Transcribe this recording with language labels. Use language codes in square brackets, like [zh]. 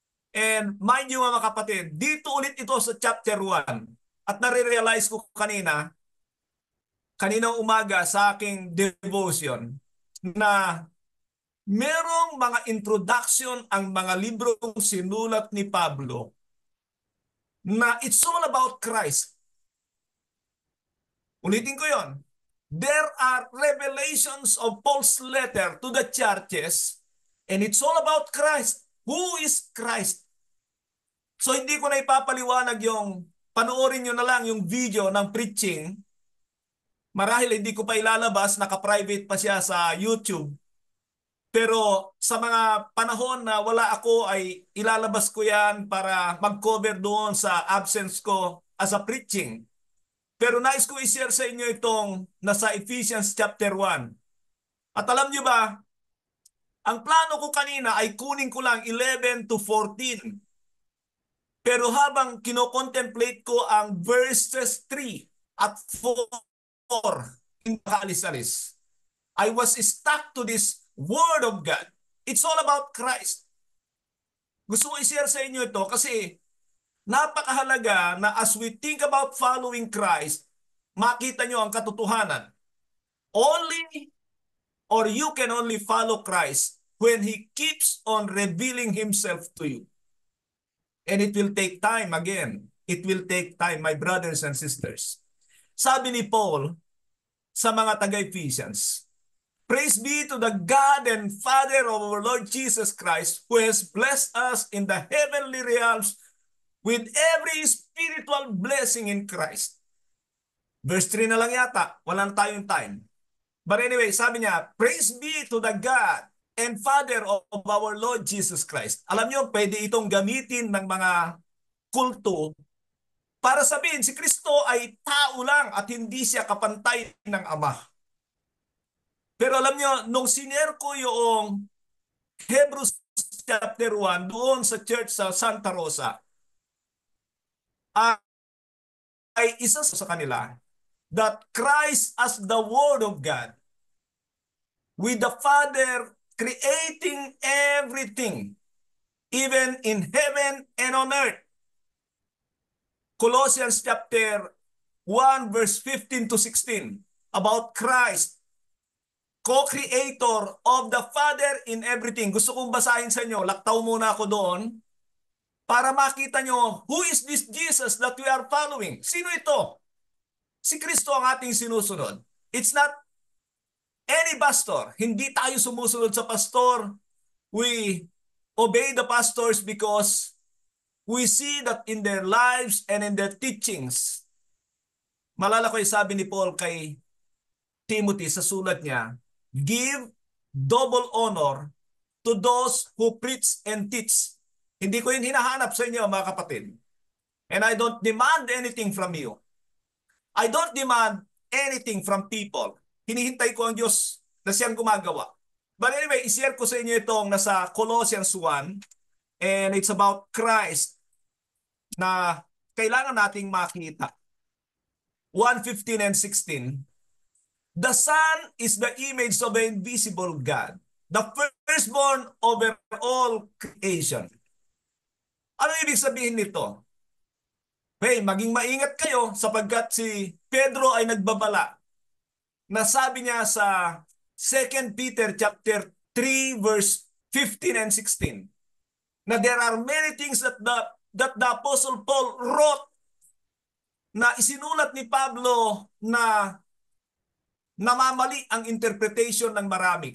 [tl] And mind you mga kapatid, dito ulit ito sa chapter 1 at nare-realize ko kaninang umaga sa aking devotion na merong mga introduction ang mga librong sinulat ni Pablo na [en] it's all about Christ. [tl] Ulitin ko yon. [en] There are revelations of Paul's letter to the churches and it's all about Christ. Who is Christ? [tl] So hindi ko na ipapaliwanag yung, panoorin nyo na lang yung video ng preaching. Marahil hindi ko pa ilalabas, naka-private pa siya sa YouTube. Pero sa mga panahon na wala ako ay ilalabas ko yan para mag-cover doon sa absence ko [en] as a preaching. [tl] Pero nais ko i-share sa inyo itong nasa Ephesians chapter 1. At alam nyo ba, ang plano ko kanina ay kunin ko lang 11 to 14. Pero habang kino-contemplate ko ang verses 3 at 4, hindi makaalis-alis, [en] I was stuck to this Word of God. It's all about Christ. [tl] Gusto ko i-share sa inyo ito kasi napakahalaga na [en] as we think about following Christ, [tl] makita nyo ang katotohanan. [en] Only or you can only follow Christ when He keeps on revealing Himself to you. And it will take time again. It will take time, my brothers and sisters. [tl] Sabi ni Paul sa mga taga-Ephesians, [en] "Praise be to the God and Father of our Lord Jesus Christ, who has blessed us in the heavenly realms with every spiritual blessing in Christ." Verse 3 [tl] na lang yata, wala na tayong [en] time. But anyway, [tl] sabi niya, [en] "Praise be to the God and Father of our Lord Jesus Christ." [tl] Alam niyo, pwede itong gamitin ng mga kulto para sabihin si Kristo ay tao lang at hindi siya kapantay ng Ama. Pero alam niyo, nung sinare ko yung Hebrews chapter 1 doon sa church sa Santa Rosa, ay isa sa kanila [en] that Christ as the Word of God, with the Father creating everything, even in heaven and on earth. Colossians chapter 1 verse 15 to 16. about Christ, co-creator of the Father in everything. [tl] Gusto kong basahin sa inyo, laktaw muna ako doon, para makita nyo, [en] who is this Jesus that we are following? [tl] Sino ito? Si Kristo ang ating sinusunod. [en] It's not any pastor. [tl] Hindi tayo sumusunod sa pastor. [en] We obey the pastors because we see that in their lives and in their teachings. [tl] Malala ko yung sabi ni Paul kay Timothy sa sulat niya, [en] give double honor to those who preach and teach. [tl] Hindi ko yun hinahanap sa inyo, mga kapatid. [en] And I don't demand anything from you. I don't demand anything from people. [tl] Hinihintay ko ang Diyos na siyang gumagawa. [en] But anyway, [tl] ishare ko sa inyo itong nasa Colossians 1, [en] and it's about Christ [tl] na kailangan nating makita. [en] 1:15 and 16. The Son is the image of the invisible God, the firstborn over all creation. [tl] Ano ibig sabihin nito? Hey, maging maingat kayo sapagkat si Pedro ay nagbabala. Nasabi niya sa 2 Peter chapter 3 verse 15 and 16 na [en] there are many things that the Apostle Paul wrote [tl] na isinulat ni Pablo na namamali ang interpretation ng marami.